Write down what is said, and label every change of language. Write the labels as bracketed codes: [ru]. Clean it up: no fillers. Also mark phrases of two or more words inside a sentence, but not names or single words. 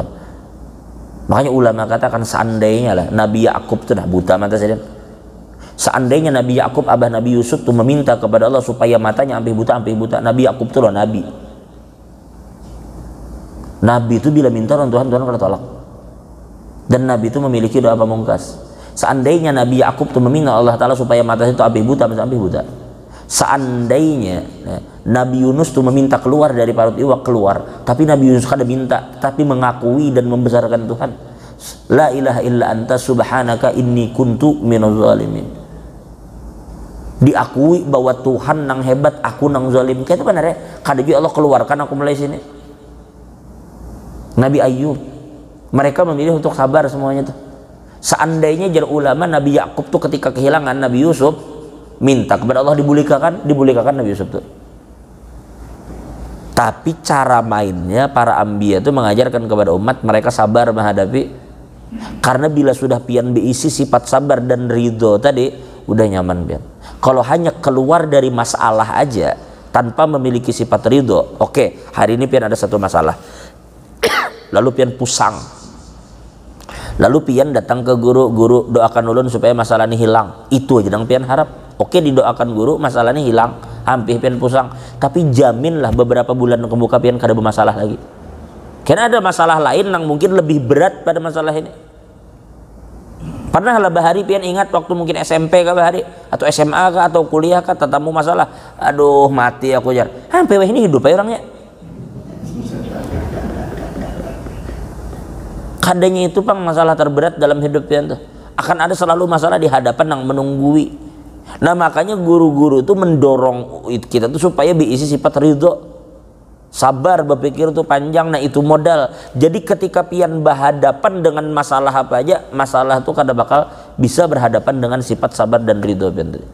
[bjn] Makanya ulama katakan, seandainya lah Nabi Yakub itu dah buta mata sidin, seandainya Nabi Yakub abah Nabi Yusuf tuh meminta kepada Allah supaya matanya ampih buta, Nabi Yakub tuh loh Nabi itu bila minta orang Tuhan kada tolak, dan Nabi itu memiliki doa pamungkas. Seandainya Nabi Yakub tuh meminta Allah Ta'ala supaya matanya itu ampih buta, seandainya Nabi Yunus tuh meminta keluar dari parut iwak, keluar, tapi Nabi Yunus kada minta, tapi mengakui dan membesarkan Tuhan, [ar] لا إله إلا أنت سبحانك إني كنت من الظالمين. [bjn] Diakui bahwa Tuhan nang hebat, aku nang zalim. Kayak itu benar ya, kada juga Allah keluarkan aku mulai sini. [id] Nabi Ayub, mereka memilih untuk sabar semuanya tuh. [bjn] Seandainya jar ulama Nabi Yakub tuh ketika kehilangan Nabi Yusuf minta kepada Allah dibulikakan Nabi Yusuf tuh. Tapi cara mainnya para anbiya itu mengajarkan kepada umat mereka sabar menghadapi, karena bila sudah pian diisi sifat sabar dan ridho tadi, udah nyaman pian. [id] Kalau hanya keluar dari masalah aja tanpa memiliki sifat ridho, oke, [bjn] hari ini pian ada satu masalah lalu pian pusang, lalu pian datang ke guru doakan ulun supaya masalah ini hilang, itu aja dong pian harap. Oke, didoakan guru masalah ini hilang, hampir pian pusang, tapi jaminlah beberapa bulan kemuka pian kada bermasalah lagi. [id] Karena ada masalah lain yang mungkin lebih berat pada masalah ini. [bjn] Pernah lah bahari pian ingat waktu mungkin SMP kah bahari, atau SMA kah, atau kuliah kah, tetamu masalah, aduh mati aku jar, hampir ini hidup ya orangnya. Kadanya itu pang masalah terberat dalam hidup pian tuh, [id] akan ada selalu masalah di hadapan yang menunggui. Nah makanya guru-guru itu mendorong kita tuh supaya diisi sifat ridho, sabar, berpikir tuh panjang. Nah itu modal. [bjn] Jadi ketika pian berhadapan dengan masalah apa aja, masalah tuh kada bakal bisa berhadapan dengan sifat sabar dan ridho pian tuh.